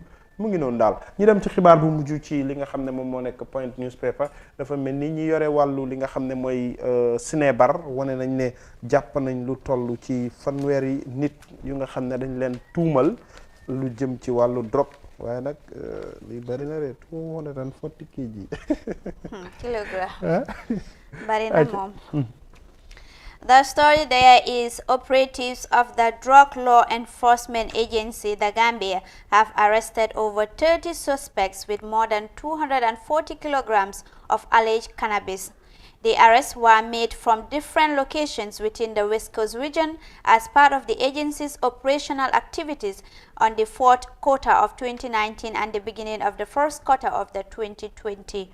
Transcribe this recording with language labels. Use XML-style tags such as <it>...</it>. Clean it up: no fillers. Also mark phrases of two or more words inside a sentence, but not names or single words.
<wo>mu ngi noonu daal ñu dem ci xibaar bu mujj ci li nga xam ne moom moo nekk Point newspaper dafa mel ni ñi yore wàllu li nga xam ne mooy Sinébar wane nañ ne jàpp nañ lu toll ci fanweeri nit yu nga xam ne dañ leen tuumal lu jëm ci wàllu drogue waaye nag li bari na de 240 kg kilogramme bari na moom.</wo> <en>The story there is operatives of the Drug Law Enforcement Agency, the Gambia, have arrested over 30 suspects with more than 240 kilograms of alleged cannabis. The arrests were made from different locations within the West Coast region as part of the agency's operational activities on the fourth quarter of 2019 and the beginning of the first quarter of the 2020.</en>